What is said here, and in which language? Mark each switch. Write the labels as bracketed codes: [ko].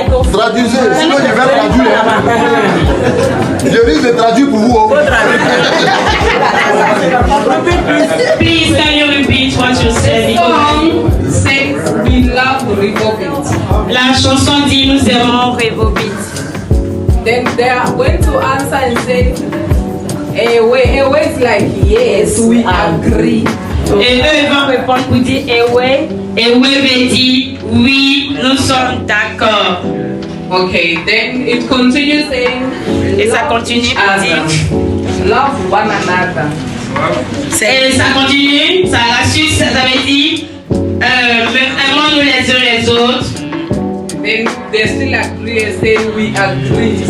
[fr] Traduisez, sinon je vais traduire. Je risque de traduire pour vous. [en] Please, can you repeat what you said? the song says, we love Revobit. [fr] La chanson dit nous aimons Revobit. [en] Then they are going to answer and say, Ewe is like, yes, we agree. [fr] Et eux ils vont répondre pour dire Ewe. Ewe veut dire oui, nous sommes d'accord. [en] Okay, then it continues saying, [fr] Et ça continue pour dire. [en] love one another. [fr] Et ça continue, ça la suite, ça veut dire aimons-nous les uns les autres. [en] Then they still agree and say we agree.